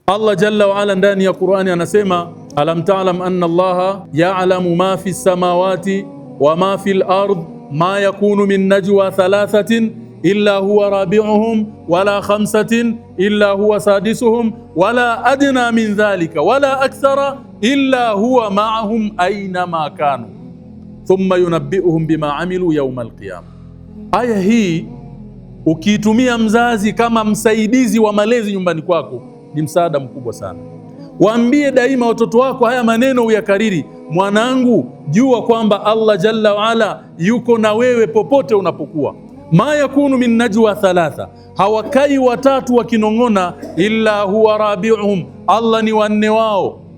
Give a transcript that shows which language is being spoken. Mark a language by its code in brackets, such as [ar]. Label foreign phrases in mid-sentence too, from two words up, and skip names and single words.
[sw] Allah [ar] جل وعلا [sw] ndani ya Qur'ani anasema, [ar] ألم تعلم أن الله يعلم ما في السماوات وما في الأرض ما يكون من نجوى ثلاثة إلا هو رابعهم ولا خمسة إلا هو سادسهم ولا أدنى من ذلك ولا أكثر إلا هو معهم أين ما كانوا ثم ينبئهم بما عملوا يوم القيامة. [sw] Aya hii ukiitumia mzazi kama msaidizi wa malezi nyumbani kwako ni msaada mkubwa sana. Waambie daima watoto wako haya maneno uyakariri: mwanangu, jua kwamba Allah [ar] جل وعلا [sw] yuko na wewe popote unapokuwa. [ar] ما يكون من نجوى ثلاثة, [sw] hawakai watatu wakinong'ona, [ar] إلا هو رابعهم, [sw] Allah ni wanne wao.